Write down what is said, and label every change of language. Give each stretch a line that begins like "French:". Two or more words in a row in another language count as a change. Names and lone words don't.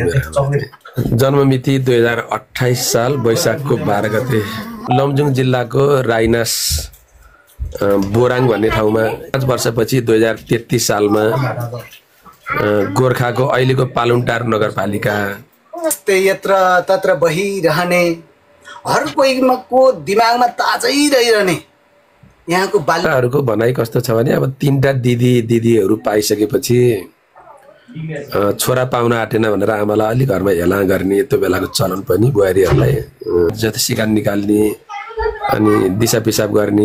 Nepali: जन्म मिति 2028 साल वैशाखको 12 गते लमजुङ जिल्लाको राइनास बोराङ भन्ने ठाउँमा 5 वर्षपछि 2033 सालमा गोर्खाको अहिलेको पालुङटार नगरपालिका यत्र तत्र बहिरहने हर कोहीको दिमागमा ताजै रहिरहने यहाँको बालकहरूको भनाइ कस्तो छ भने अब 3टा दिदीहरू पाइसकेपछि छोरा पाउन आँटेन भनेर आमालाई अलि घरमा हेला गर्ने त्यो बेलाको चलन पनि बुहारीहरूलाई जति सिकान निकाल्ने अनि दिशा पिसाब गर्ने।